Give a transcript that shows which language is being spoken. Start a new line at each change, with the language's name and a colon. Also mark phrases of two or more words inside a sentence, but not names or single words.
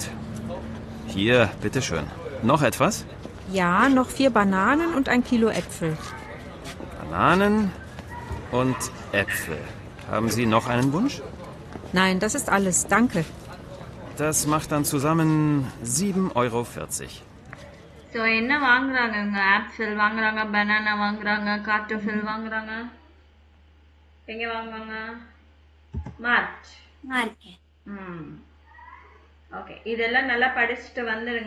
German: Hier, bitteschön. Noch etwas? Ja, noch 4 Bananen und ein Kilo Äpfel. Bananen und Äpfel. Haben Sie noch einen Wunsch? Nein, das ist alles, danke. Das macht dann zusammen 7,40 €.
Tamil: ஸோ என்ன வாங்குறாங்க இவங்க? ஆப்பிள் வாங்குறாங்க, பனானா வாங்குறாங்க, கார்டோஃபில் வாங்குறாங்க. எங்கே வாங்குவாங்க? மார்க்கெட். ஓகே, இதெல்லாம் நல்லா படிச்சுட்டு வந்துடுங்க.